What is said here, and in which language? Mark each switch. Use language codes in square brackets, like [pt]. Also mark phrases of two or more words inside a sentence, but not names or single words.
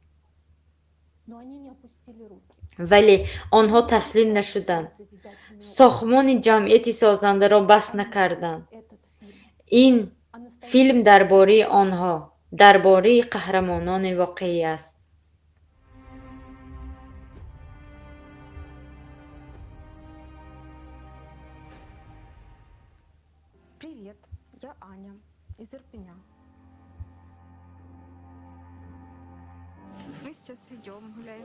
[fa] ولی آنها تسلیم نشدند. ساختمان جمعیت سازنده را بس نکردند. این فیلم درباره آنها، درباره قهرمانان واقعی است. [ru] Привет, я Аня из Ирпеня. Мы сейчас идем, гуляем.